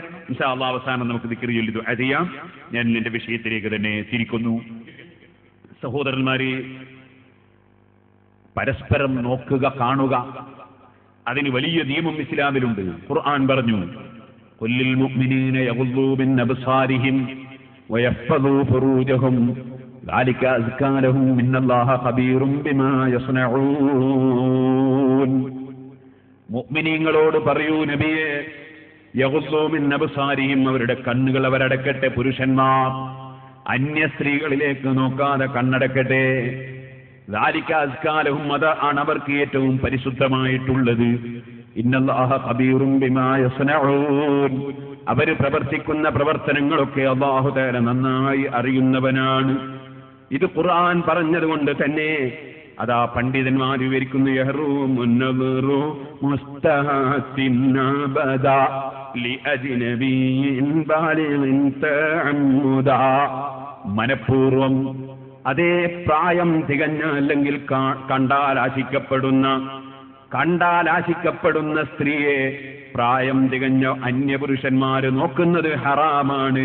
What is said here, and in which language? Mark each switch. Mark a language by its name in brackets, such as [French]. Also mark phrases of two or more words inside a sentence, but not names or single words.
[Arabic] إن شاء الله [Malayalam] അവസാനം നമുക്ക് ദിക്ർ ചൊല്ലി ദുആ ചെയ്യാം. ഞാൻ എന്റെ വിഷയത്തിലേക്ക് തന്നെ തിരിക്കുന്നു. സഹോദരന്മാരെ, പരസ്പരം നോക്കുക, കാണുക, അതിന് വലിയ നിയമം ഇസ്ലാമിലുണ്ട്. ഖുർആൻ പറഞ്ഞു, [Arabic] قل للمؤمنين يغضوا من أبصارهم ويحفظوا فروجهم ذلك أزكى لهم إن الله خبير بما يصنعون. [Malayalam] മുഅ്മിനീങ്ങളോട് പറയൂ നബിയെ, [Arabic] يغضوا من أبصارهم, [Malayalam] അവരുടെ കണ്ണുകൾ അവരടക്കട്ടെ. പുരുഷന്മാർ അന്യ സ്ത്രീകളിലേക്ക് നോക്കാതെ കണ്ണടക്കട്ടെ. [Arabic] ذلك أزكى لهم, [Malayalam] അതാണ് അവർക്ക് ഏറ്റവും പരിശുദ്ധമായിട്ടുള്ളത്. [Arabic] إن الله خبير بما يصنعون, [Malayalam] അവർ പ്രവർത്തിക്കുന്ന പ്രവർത്തനങ്ങളൊക്കെ [Arabic] الله تعالى [Malayalam] നന്നായി അറിയുന്നവനാണ്. ഇത് ഖുർആൻ പറഞ്ഞതുകൊണ്ട് തന്നെ അതാ പണ്ഡിതന്മാർ വിവരിക്കുന്നു, [Arabic] يحرم نظر مستحسن أبدا لأجنبي بالغ تعمدا, [Malayalam] മനഃപൂർവം അതേ പ്രായം തികഞ്ഞ അല്ലെങ്കിൽ കണ്ടാലാശിക്കപ്പെടുന്ന സ്ത്രീയെ പ്രായം തികഞ്ഞ അന്യപുരുഷന്മാര് നോക്കുന്നത് ഹറാമാണ്.